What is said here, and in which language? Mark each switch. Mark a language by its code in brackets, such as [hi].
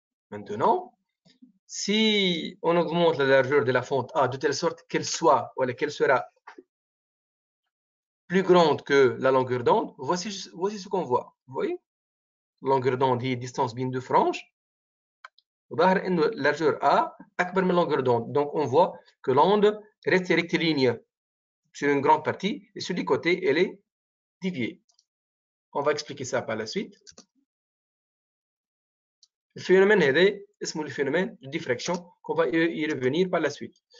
[fr] Maintenant, si on augmente la largeur de la fente A de telle sorte qu'elle soit, ou qu'elle sera plus grande que la longueur d'onde, voici ce qu'on voit. Vous voyez? Longueur d'onde et distance bien de franges. [ar] وظاهر انه largeur A اكبر من longueur d'onde. [fr] Donc on voit que l'onde reste rectiligne sur une grande partie et sur les côtés elle est déviée. On va expliquer ça par la suite. Le phénomène est le phénomène de diffraction qu'on va y revenir par la suite.